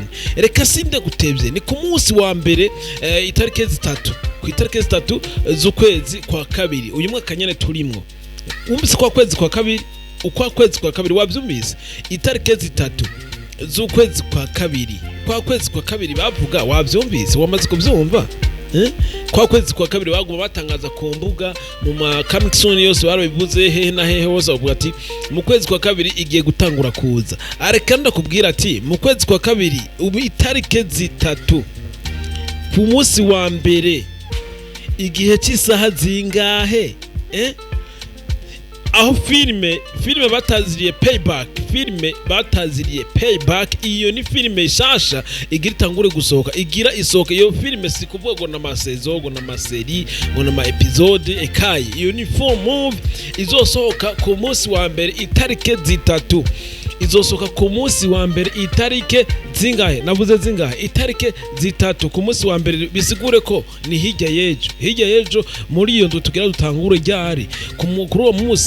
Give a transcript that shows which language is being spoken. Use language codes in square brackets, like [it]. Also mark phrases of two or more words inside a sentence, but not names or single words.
[rn] Reka sinde gutevye, ni ku munsi wa mbere itariki 3 ku itariki 3 z'ukwezi kwa kabiri uyu mwaka nyene turimwo. Umbise kwa kwezi kwa kabiri, ukwa kwezi kwa kabiri wabyumvise itariki 3 z'ukwezi kwa kabiri, kwa kwezi kwa kabiri bavuga wabyumvise, wamaze kubyumva kwa kwezi kwa kabiri baguma batangaza ku mbuga mu ma [en] coming soon [rn] yose barabivuze hehe na hehe hose bavuga ati mu kwezi kwa kabiri igiye gutangura kuza. Areka ndakubwira ati mu kwezi kwa kabiri ubu itariki 3 ku munsi wa mbere igihe cy'isaha zingahe aho filime bataziriye payback, iyo ni filime shasha igira itangure gusohoka, igira isohoka. Iyo filime si kuvuga ngo na masezo ngo na maseri ngo na ma episode ekaye, iyo ni [en] full movie [rn] izosohoka ku munsi wa mbere itariki 3, izosohoka ku munsi wa mbere itariki zingahe, navuze zingahe, itariki 3 ku munsi wa mbere. Bisigure ko ni hirya yejo muri iyo ndo tugira dutangure ryari kuri uwo munsi.